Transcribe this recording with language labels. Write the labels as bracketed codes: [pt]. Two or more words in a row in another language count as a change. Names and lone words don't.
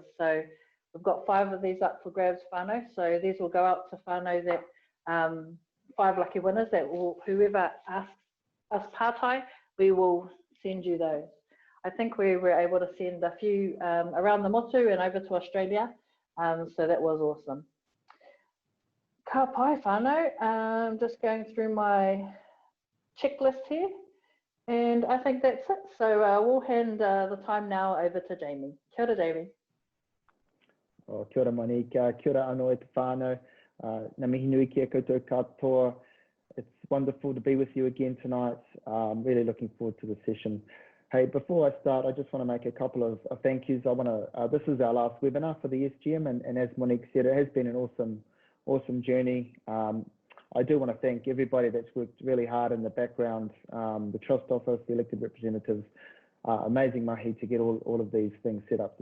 [en] So we've got 5 of these up for grabs, whānau. So these will go out to whānau that 5 lucky winners that will, whoever asks us pārtai, we will send you those. I think we were able to send a few around the motu and over to Australia. So that was awesome. [mi] Ka pai whānau, [en] just going through my checklist here. And I think that's it. So we'll hand the time now over to Jamie. [mi] Kia ora, Jamie. Oh, kia ora, Monique. Kia ora anō e te whānau. Ngā mihi nui kia koutou katoa. [en] It's wonderful to be with you again tonight. Really looking forward to the session. Hey, before I start, I just want to make a couple of thank yous. This is our last webinar for the SGM, and as Monique said, it has been an awesome journey. I do want to thank everybody that's worked really hard in the background, the Trust Office, the elected representatives, amazing mahi to get all of these things set up.